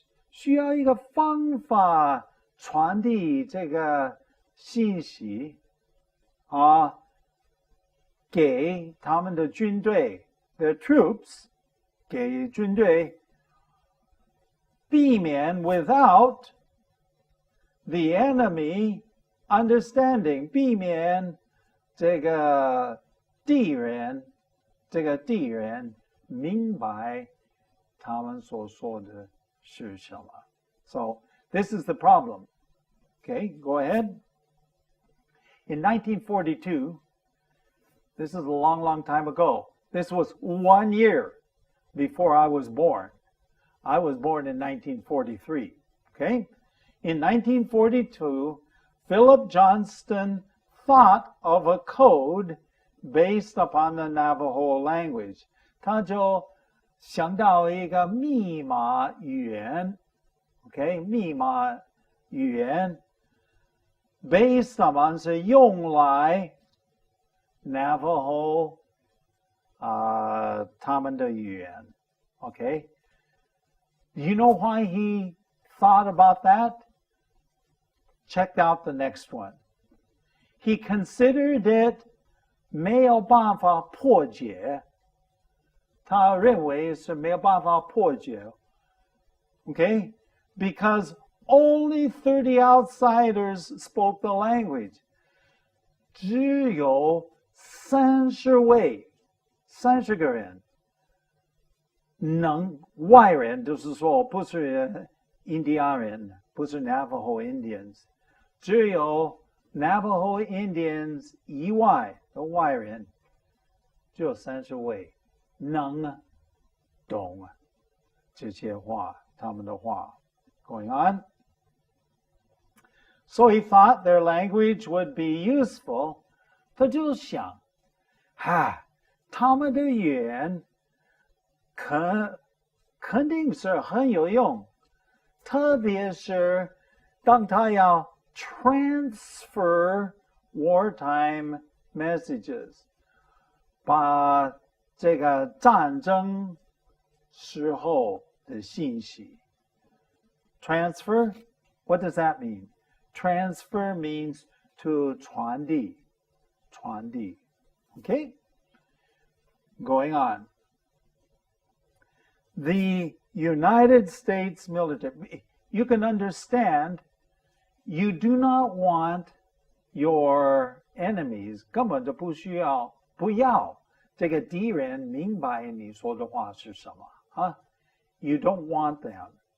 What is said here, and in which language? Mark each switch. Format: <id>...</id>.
<zh>需要一个方法传递这个信息给他们的军队</zh> <en>their troops,</en> <zh>给军队避免</zh> <en>without the enemy understanding,</en> <zh>避免这个敌人这个地人明白他们所说的是什么。</zh> <en>So this is the problem. Okay, go ahead. In 1942, this is a long, long time ago. This was 1 year before I was born. I was born in 1943. Okay? In 1942, Philip Johnston thought of a code based upon the Navajo language.</en> <zh>他就想到一个密码语言 ，OK， 密码语言</zh> <en>based upon</en> <zh>是用来 Navajo 他们的语言 ，OK。</zh> <en>Do you know why he thought about that? Check out the next one. He considered it</en> <zh>没有办法破解，他认为是没有办法破解 ，OK?</zh> <en>Because only 30 outsiders spoke the language.</en> <zh>只有30个人能外人，就是说不是印第安人，不是 Navajo Indians， 只有 Navajo Indians 以外的外人，只有30位能懂这些话，他们的话。</zh> <en>Going on. So he thought their language would be useful.</en> <zh>他就想，他们的语言肯定是很有用，特别是当他要</zh> <en>transfer wartime messages，</en> <zh>把这个战争时候的信息 transfer.</zh> <en>What does that mean? Transfer means to 传递 Okay? Going on. The United States military, you can understand, you do not want your enemies,</en> <zh>根本就不要这个敌人明白你说的话是什么</zh> <en>You don't want them.</en>